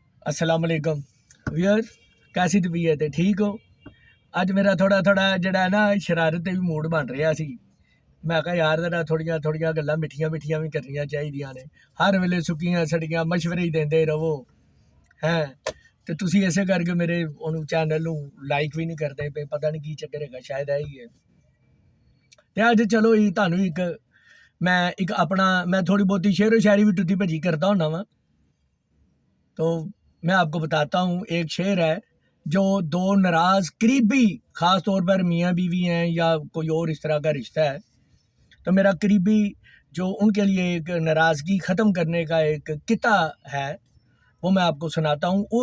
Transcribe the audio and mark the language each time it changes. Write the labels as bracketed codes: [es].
[hi] अस्सलाम वालेकुम व्यूअर, कैसी तबीयत है? ठीक हो? [pa] ਅੱਜ ਮੇਰਾ ਥੋੜਾ ਜਿਹੜਾ ਨਾ ਸ਼ਰਾਰਤ ਤੇ ਵੀ ਮੂਡ ਬਣ ਰਿਹਾ ਸੀ। ਮੈਂ ਕਿਹਾ ਯਾਰ ਜਰਾ ਥੋੜੀਆਂ ਗੱਲਾਂ ਮਿੱਠੀਆਂ ਵੀ ਕਰਨੀਆਂ ਚਾਹੀਦੀਆਂ ਨੇ। ਹਰ ਵੇਲੇ ਸੁੱਕੀਆਂ ਸੜੀਆਂ ਮਸ਼ਵਰੇ ਹੀ ਦਿੰਦੇ ਰਹੋ ਹੈ। ਤੇ ਤੁਸੀਂ ਇਸੇ ਕਰਕੇ ਮੇਰੇ ਉਹਨੂੰ ਚੈਨਲ ਨੂੰ ਲਾਈਕ ਵੀ ਨਹੀਂ ਕਰਦੇ ਪਏ, ਪਤਾ ਨਹੀਂ ਕੀ ਚੱਕਰ ਹੈਗਾ, ਸ਼ਾਇਦ ਇਹ ਹੀ ਹੈ। ਤੇ ਅੱਜ ਚਲੋ ਇਹ ਤੁਹਾਨੂੰ ਇੱਕ ਮੈਂ ਥੋੜੀ ਬਹੁਤੀ ਸ਼ੇਅਰ ਸ਼ਾਇਰੀ [hi] भी टुटी भजी करता हूँ वा। तो मैं आपको बताता हूँ, एक शेर है जो दो नाराज़ करीबी, ख़ास तौर पर मियाँ बीवी हैं या कोई और इस तरह का रिश्ता है, तो मेरा करीबी जो उनके लिए एक नाराज़गी ख़त्म करने का एक किता है वो मैं आपको सुनाता हूँ।